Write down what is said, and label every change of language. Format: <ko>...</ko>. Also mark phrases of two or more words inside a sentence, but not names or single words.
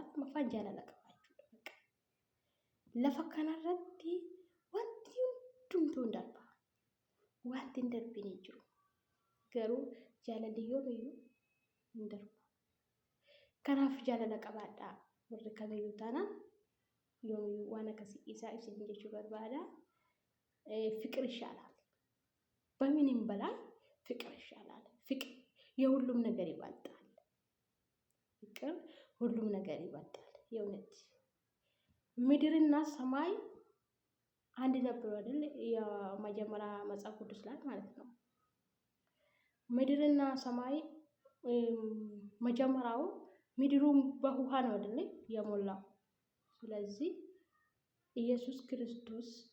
<om>Afaan jaalala qabaachuudha. Lafa kanarratti wanti hundumtuu hin darba. Wanti hin darbine hin jiru. Garuu jaalalli yoomiyyuu hin darbu. Kanaaf jaalala qabaadhaa. Warri kamiyyuu taanaan yoomiyyuu waan akkasii isaa isin jechuu barbaada.</om> <am>Fiqir ይሻላል በምንም በላይ ፍቅር ይሻላል። ፍቅር የሁሉም ነገር ይበልጣል። ፍቅር ሁሉም ነገር ይበልጣል። የእውነት ምድርና ሰማይ አንድ ነበሩ አይደል? የመጀመሪያ መጽሐፍ ቅዱስ ላይ ማለት ነው። ምድርና ሰማይ መጀመሪያው ምድሩን በውሃ ነው አይደል የሞላው። ስለዚህ ኢየሱስ ክርስቶስ</am>